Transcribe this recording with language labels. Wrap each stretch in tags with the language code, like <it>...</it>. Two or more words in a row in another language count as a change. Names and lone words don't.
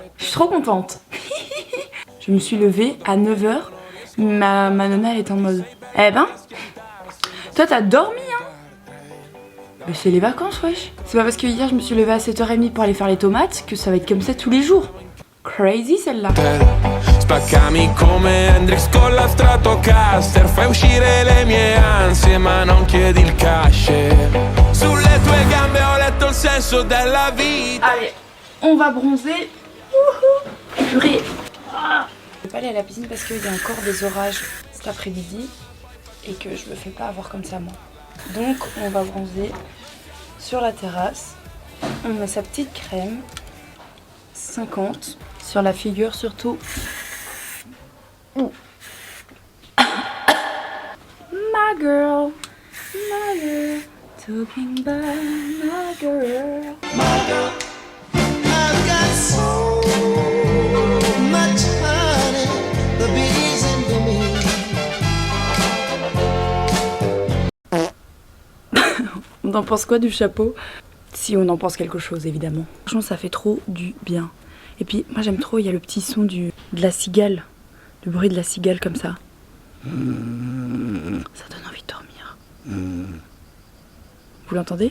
<fr>Je suis trop contente. Je me suis levée à 9h. Ma nana elle est en mode eh ben, toi t'as dormi hein. Mais c'est les vacances wesh. C'est pas parce que hier je me suis levée à 7h30 pour aller faire les tomates que ça va être comme ça tous les jours. Crazy celle-là.</fr> <it>Spaccami come Hendrix con la Stratocaster. Fai uscire le mie ansie ma non chiedi il cash. Sulle tue gambe ho letto il senso della vita.</it> <fr>Allez, on va bronzer. Wouhou. Purée. Je vais pas aller à la piscine parce qu'il y a encore des orages cet après-midi et que je me fais pas avoir comme ça moi. Donc on va bronzer sur la terrasse. On met sa petite crème 50 sur la figure surtout.</fr> <en>My girl, talking about my girl. I've got so much honey, the bees into me.</en> <fr>On en pense quoi du chapeau? Si on en pense quelque chose évidemment. Franchement ça fait trop du bien. Et puis moi j'aime trop, il y a le petit son de la cigale. Le bruit de la cigale comme ça. Ça donne envie de dormir. Vous l'entendez?</fr>